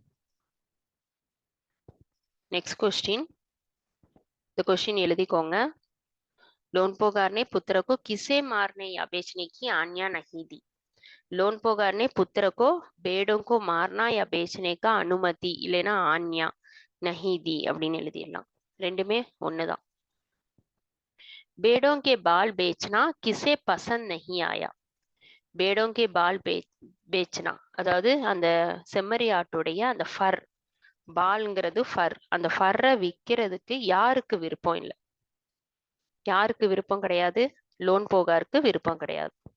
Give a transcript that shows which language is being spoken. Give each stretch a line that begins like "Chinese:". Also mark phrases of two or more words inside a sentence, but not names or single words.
English: next question, the question எழுதிக்கோங்க।
Hindi: लोनपोगार ने पुत्र को किसे मारने या बेचने की आज्ञा नहीं दी। लोनपोगार ने पुत्र को बेड़ों को मारना या बेचने का अनुमति இல்லைனா ஆஞ்ஞா नहीं दी
Tamil: அப்படின்னு எழுதிடலாம், ரெண்டுமே ஒண்ணுதான்।
Hindi: बेड़ों के बाल बेचना किसे पसंद नहीं आया। बेड़ों के बाल बेचना
Tamil: அதாவது அந்த செம்மறி ஆட்டுடைய அந்த ஃபர், பால்ங்கிறது ஃபர், அந்த ஃபர்ரை விற்கிறதுக்கு யாருக்கு விருப்பம் இல்லை? யாருக்கு விருப்பம் கிடையாது? லோன்போகாருக்கு விருப்பம் கிடையாது।